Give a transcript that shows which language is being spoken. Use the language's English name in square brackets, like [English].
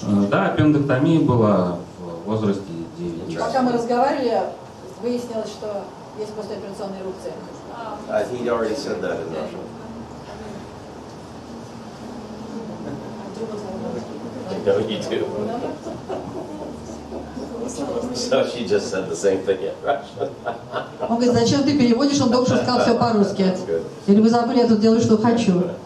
[Russian] Да, аппендэктомия была в возрасте 9 лет. Пока мы разговаривали, выяснилось, что есть послеоперационная эрупция. [English] He'd already said that in Russian. No, you do. So she just said the same thing in Russian. [Russian] Он говорит, зачем ты переводишь? Он только что сказал все по-русски. Или вы забыли, я тут делаю, что хочу.